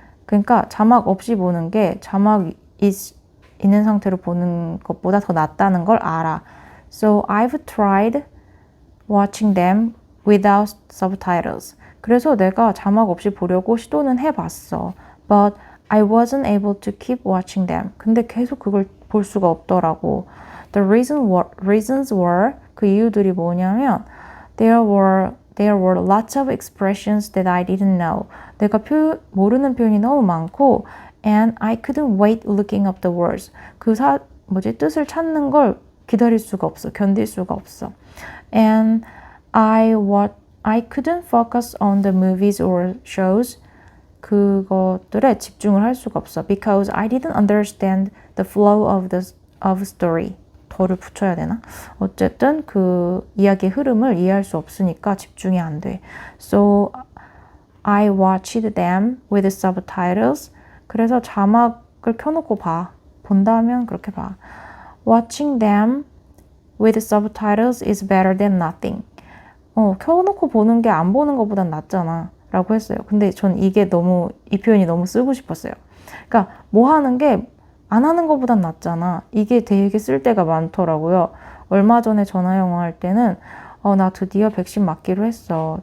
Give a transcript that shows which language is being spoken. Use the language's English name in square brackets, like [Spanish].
[Korean] 그러니까 자막 없이 보는 게 자막 있는 상태로 보는 것보다 더 낫다는 걸 알아. [English] So I've tried watching them without subtitles. [Korean] 그래서 내가 자막 없이 보려고 시도는 해봤어. [English] But I wasn't able to keep watching them. [Korean] 근데 계속 그걸 볼 수가 없더라고. [English] The reasons were [Korean] 그 이유들이 뭐냐면 [English] there were lots of expressions that I didn't know. [Korean] 내가 모르는 표현이 너무 많고 [English] and I couldn't wait looking up the words. [Korean] 뜻을 찾는 걸 기다릴 수가 없어. 견딜 수가 없어. [English] And I couldn't focus on the movies or shows. [Korean] 그것들에 집중을 할 수가 없어. [English] Because I didn't understand the flow of story. [Korean] 덜을 붙여야 되나? 어쨌든 그 이야기의 흐름을 이해할 수 없으니까 집중이 안 돼. [English] So I watched them with subtitles. [Korean] 그래서 자막을 켜놓고 봐. 본다면 그렇게 봐. [English] Watching them with subtitles is better than nothing. [Korean] 켜놓고 보는 게 안 보는 것보단 낫잖아. 라고 했어요. 근데 전 이 표현이 너무 쓰고 싶었어요. 그러니까 뭐 하는 게 안 하는 것보단 낫잖아. 이게 되게 쓸 때가 많더라고요. 얼마 전에 전화 영어할 때는 나 드디어 백신 맞기로 했어.